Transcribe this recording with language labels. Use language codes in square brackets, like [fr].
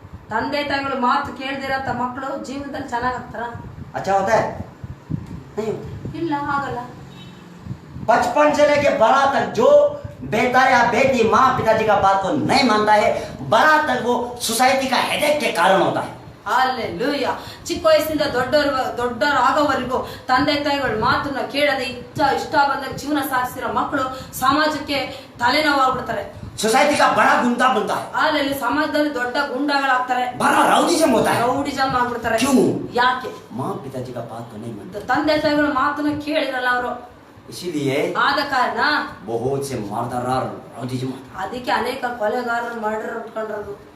[kn] ತಂದೆ ತಾಯಿಗಳು ಮಾತು ಕೇಳ್ದಿರಂತ ಮಕ್ಕಳು ಜೀವನದಲ್ಲಿ ಚೆನ್ನಾಗಾಗ್ತಾರ? [hi] अच्छा होता है? नहीं होता। [kn] ಇಲ್ಲ, ಆಗಲ್ಲ. [hi] बचपन से लेके बड़ा तक जो बेटा या बेटी माँ पिताजी का बात को नहीं मानता है, बड़ा तक वो सोसाइटी का हेडेक के कारण होता है। [kn] ಹಲ್ಲೆಲೂಯಾ. ಚಿಕ್ಕ ವಯಸ್ಸಿಂದ ದೊಡ್ಡವರಾಗೋವರೆಗೂ ತಂದೆ ತಾಯಿಗಳ ಮಾತನ್ನ ಕೇಳದೆ ಇಷ್ಟ ಬಂದಾಗ ಜೀವನ ಸಾಗಿಸಿರೋ ಮಕ್ಕಳು ಸಮಾಜಕ್ಕೆ ತಲೆನೋವಾಗ್ಬಿಡ್ತಾರೆ. [hi] सोसाइटी का बड़ा गुंडा बनता है। [kn] ಅಲ್ಲಿ ಸಮಾಜದಲ್ಲಿ ದೊಡ್ಡ ಗುಂಡಾಗಳಾಗ್ತಾರೆ. [hi] बड़ा राउडीज़म होता है। [kn] ರೌಡಿಸಮ್ ಆಗ್ಬಿಡ್ತಾರೆ. [hi] क्यों? [kn] ಯಾಕೆ? [hi] माँ पिताजी का बात को नहीं मानते, [kn] ತಂದೆ ತಾಯಿಗಳ ಮಾತನ್ನ ಕೇಳಿರಲ್ಲ ಅವರು. [hi] इसीलिए [kn] ಆದ ಕಾರಣ [hi] बहुत से मर्डरर राउडीज़म [kn] ಅದಕ್ಕೆ ಅನೇಕ ಕೊಲೆಗಾರರು ಮರ್ಡರ್ ಉಟ್ಕೊಂಡ್ರದು